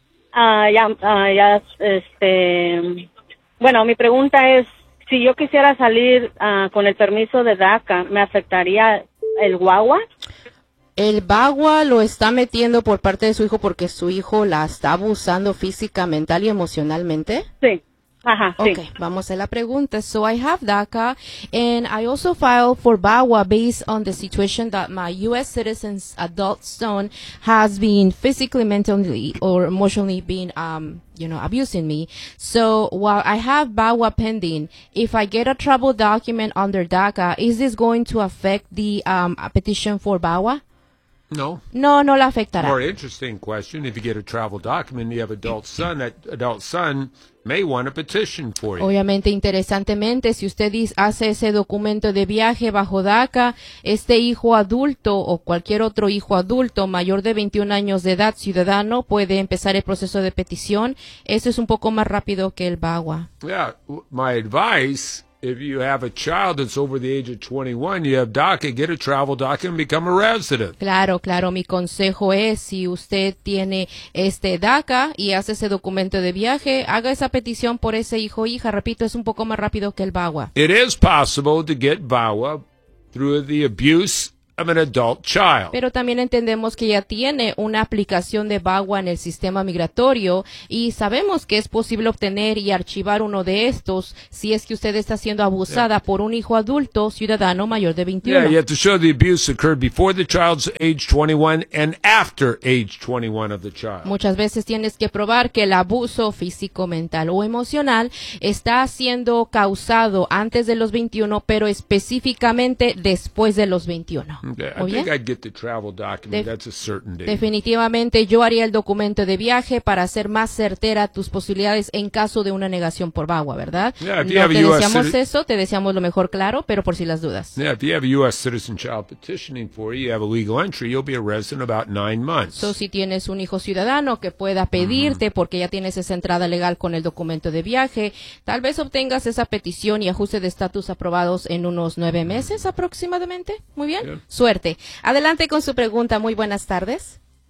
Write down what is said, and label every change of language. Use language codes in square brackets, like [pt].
[es] Bueno, mi pregunta es, si yo quisiera salir con el permiso de DACA, ¿me afectaría el guagua? El bagua lo está metiendo por parte de su hijo porque su hijo la está abusando física, mental y emocionalmente. Sí. Ajá, [en] okay, [es] sí. Vamos a la pregunta. [en] So I have DACA and I also filed for BAWA based on the situation that my U.S. citizen's adult son has been physically, mentally, or emotionally been, abusing me. So while I have BAWA pending, if I get a travel document under DACA, is this going to affect the petition for BAWA? [es] No, la afectará. [en] More interesting question, if you get a travel document, you have adult son, that adult son may want a petition for you. [es] Obviamente, interesantemente, si usted hace ese documento de viaje bajo DACA, este hijo adulto o cualquier otro hijo adulto mayor de 21 años de edad, ciudadano, puede empezar el proceso de petición. Eso es un poco más rápido que el BAWA. [en] Yeah, my advice, if you have a child that's over the age of 21, you have DACA, get a travel document and become a resident. [es] Claro. Mi consejo es, si usted tiene DACA y hace ese documento de viaje, haga esa petición por ese hijo o hija. Repito, es un poco más rápido que el BAWA. [en] It is possible to get BAWA through the abuse of an adult child. [es] Pero también entendemos que ya tiene una aplicación de VAWA en el sistema migratorio y sabemos que es posible obtener y archivar uno de estos si es que usted está siendo abusada por un hijo adulto ciudadano mayor de 21. [en] Yeah, you have to show the abuse occurred before the child's age 21 and after age 21 of the child. [es] Muchas veces tienes que probar que el abuso físico, mental o emocional está siendo causado antes de los 21, pero específicamente después de los 21. [en] Okay, I think I'd get the travel document. That's a certain date. [es] Definitivamente yo haría el documento de viaje para hacer más certera tus posibilidades en caso de una negación por VAWA, ¿verdad? Te deseamos lo mejor, claro, pero por si las dudas. [en] Yeah, if you have a U.S. citizen child petitioning for you, you have a legal entry, you'll be a resident about 9 months. [es] So, si tienes un hijo ciudadano que pueda pedirte porque ya tienes esa entrada legal con el documento de viaje, tal vez obtengas esa petición y ajuste de estatus aprobados en unos 9 meses aproximadamente. Muy bien. Yeah. Suerte. Adelante con su pregunta. Muy buenas tardes.